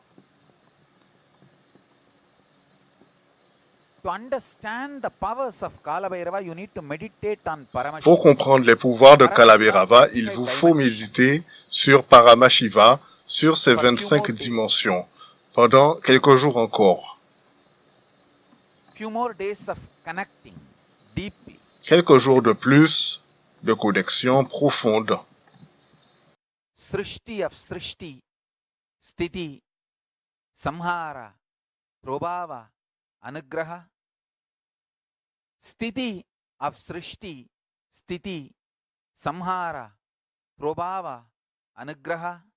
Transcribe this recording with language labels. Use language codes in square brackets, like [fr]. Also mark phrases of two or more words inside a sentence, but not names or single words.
[fr] Pour comprendre les pouvoirs de Kalabhirava, il vous faut méditer sur Paramashiva, sur ces 25 dimensions, pendant quelques jours encore. Quelques jours de plus de connexion profonde. [sa] Srishti of Srishti, Sthiti, Samhara, Prabhava, Anugraha. Sthiti of Srishti, Sthiti, Samhara, Prabhava, Anugraha.